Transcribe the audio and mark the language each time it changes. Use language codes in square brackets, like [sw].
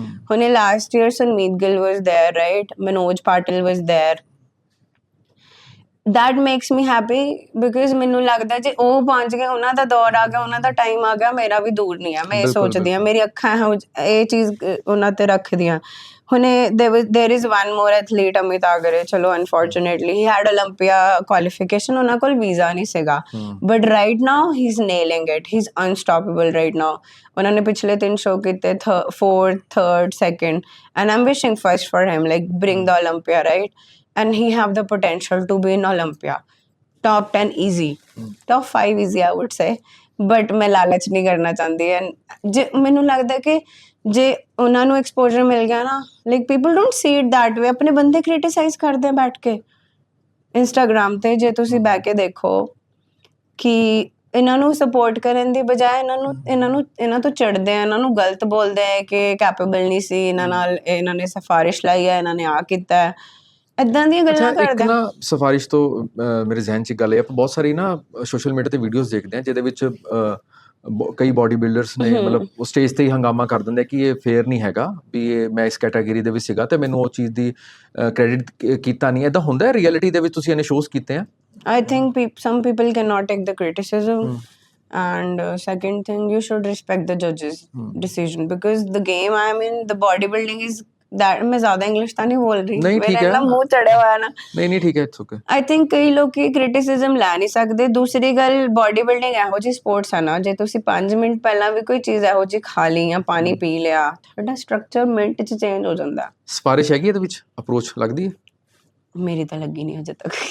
[pa] ਹੁਣੇ last year ਸੰਮੀਤ Gill was ਦੇयर right, Manoj Patil was ਦੇयर. [en] that makes me happy because [pa] ਮੈਨੂੰ ਲੱਗਦਾ ਜੇ ਉਹ ਪਹੁੰਚ ਗਏ, ਉਹਨਾਂ ਦਾ ਦੌਰ ਆ ਗਿਆ, ਉਹਨਾਂ ਦਾ ਟਾਈਮ ਆ ਗਿਆ, ਮੇਰਾ ਵੀ ਦੂਰ ਨਹੀਂ ਹੈ. ਮੈਂ ਇਹ ਸੋਚਦੀ ਹਾਂ, ਮੇਰੀ ਅੱਖਾਂ ਇਹ ਚੀਜ਼ ਉਹਨਾਂ ਤੇ ਰੱਖਦੀਆਂ. [en] ਹੁਣੇ there is one more athlete, Amit ਆਗਰੇ. ਚਲੋ unfortunately he had Olympia qualification, [pa] ਉਹਨਾਂ ਕੋਲ ਵੀਜ਼ਾ ਨਹੀਂ ਸੀਗਾ, [en] but right now he's nailing it, he's unstoppable right now. [pa] ਉਹਨਾਂ ਨੇ ਪਿਛਲੇ 3 ਸ਼ੋਅ ਕੀਤੇ, [en] 4th, 3rd, 2nd, and I'm wishing first for him, like bring the Olympia, right? And he have the potential to be in Olympia. Top 10 easy, top 5 easy I would say, but [pa] ਮੈਂ ਲਾਲਚ ਨਹੀਂ ਕਰਨਾ ਚਾਹੁੰਦੀ. ਜੇ ਮੈਨੂੰ ਲੱਗਦਾ ਕਿ ਜੇ ਉਹਨਾਂ ਨੂੰ ਐਕਸਪੋਜ਼ਰ ਮਿਲ ਗਿਆ ਨਾ, [en] Like people don't see it that way. [pa] ਆਪਣੇ ਬੰਦੇ ਕ੍ਰਿਟਿਸਾਈਜ਼ ਕਰਦੇ ਬੈਠ ਕੇ ਇੰਸਟਾਗ੍ਰਾਮ ਤੇ. ਜੇ ਤੁਸੀਂ ਬਹਿ ਕੇ ਦੇਖੋ ਕਿ ਇਹਨਾਂ ਨੂੰ ਸਪੋਰਟ ਕਰਨ ਦੀ ਬਜਾਏ ਇਹਨਾਂ ਤੋਂ ਚੜ੍ਹਦੇ ਆ, ਇਹਨਾਂ ਨੂੰ ਗਲਤ ਬੋਲਦੇ ਆ ਕਿ ਕੈਪੇਬਲ ਨਹੀਂ ਸੀ ਇਹਨਾਂ ਨਾਲ, ਇਹਨਾਂ ਨੇ ਸਿਫਾਰਿਸ਼ ਲਾਈ ਹੈ, ਇਹਨਾਂ ਨੇ ਆ ਕੀਤਾ ਹੈ, ਇੱਦਾਂ ਦੀਆਂ ਗੱਲਾਂ ਕਰਦੇ ਆ. ਨਾ ਸਿਫਾਰਿਸ਼ ਤੋਂ ਮੇਰੇ ਜ਼ਿਹਨ 'ਚ ਗੱਲ ਹੈ, ਆਪਾਂ ਬਹੁਤ ਸਾਰੀ ਨਾ ਸੋਸ਼ਲ ਮੀਡੀਆ ਤੇ ਵੀਡੀਓਜ਼ ਦੇਖਦੇ ਹਾਂ ਜਿਹਦੇ ਵਿੱਚ ਕਈ ਬੋਡੀ ਬਿਲਡਰਸ ਨੇ ਮਤਲਬ ਉਹ ਸਟੇਜ ਤੇ ਹੀ ਹੰਗਾਮਾ ਕਰ ਦਿੰਦੇ ਕਿ ਇਹ ਫੇਅਰ ਨਹੀਂ ਹੈਗਾ, ਵੀ ਇਹ ਮੈਂ ਇਸ ਕੈਟਾਗਰੀ ਦੇ ਵਿੱਚ ਸੀਗਾ ਤੇ ਮੈਨੂੰ ਉਹ ਚੀਜ਼ ਦੀ ਕ੍ਰੈਡਿਟ ਕੀਤਾ ਨਹੀਂ. ਇੱਦਾਂ ਹੁੰਦਾ ਰਿਐਲਿਟੀ ਦੇ ਵਿੱਚ? ਤੁਸੀਂ ਇਹਨੇ ਸ਼ੋਜ਼ ਕੀਤੇ ਆ? [en] I think some people cannot take the criticism. And second thing, you should respect the judges' decision, because the game I am in, the bodybuilding is that. [hi] मैं ज़्यादा इंग्लिश तो नहीं बोल रही, मेरा ना मुंह चढ़े हुआ है ना. नहीं ठीक है, [en] it's okay. I think [pa] कई लोग की criticism ਲੈ ਨਹੀਂ ਸਕਦੇ. ਦੂਸਰੀ ਗੱਲ, bodybuilding ਇਹੋ ਜਿਹੀ ਸਪੋਰਟਸ ਹੈ ਨਾ, ਜੇ ਤੁਸੀਂ 5 ਮਿੰਟ ਪਹਿਲਾਂ ਵੀ ਕੋਈ ਚੀਜ਼ ਇਹੋ ਜਿਹੀ ਖਾ ਲਈ ਜਾਂ ਪਾਣੀ ਪੀ ਲਿਆ, ਤੁਹਾਡਾ ਸਟਰਕਚਰ ਮਿੰਟ 'ਚ ਚੇਂਜ ਹੋ ਜਾਂਦਾ. ਸਿਫਾਰਿਸ਼ ਹੈਗੀ ਇਹਦੇ ਵਿੱਚ? ਅਪਰੋਚ ਲੱਗਦੀ ਹੈ? ਮੇਰੀ ਤਾਂ ਲੱਗੀ ਨਹੀਂ ਅਜੇ ਤੱਕ.